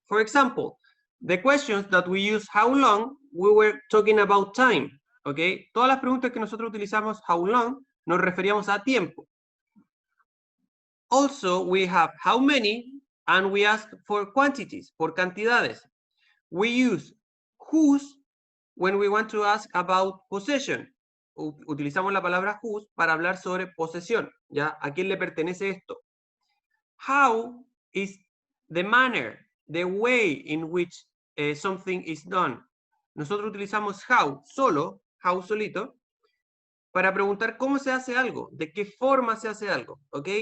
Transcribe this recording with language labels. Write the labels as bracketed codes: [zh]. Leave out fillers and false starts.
[en] For example, the questions that we use, how long, we were talking about time, okay? [es] Todas las preguntas que nosotros utilizamos, how long, nos referíamos a tiempo. [en] Also, we have how many, and we ask for quantities, [es] por cantidades. [en] We use whose when we want to ask about possession. [es] Utilizamos la palabra whose para hablar sobre posesión, ¿ya? ¿A quién le pertenece esto? [en] How is the manner, the way in which something is done. [es] Nosotros utilizamos how, solo, how solito, para preguntar cómo se hace algo, de qué forma se hace algo, ¿ok?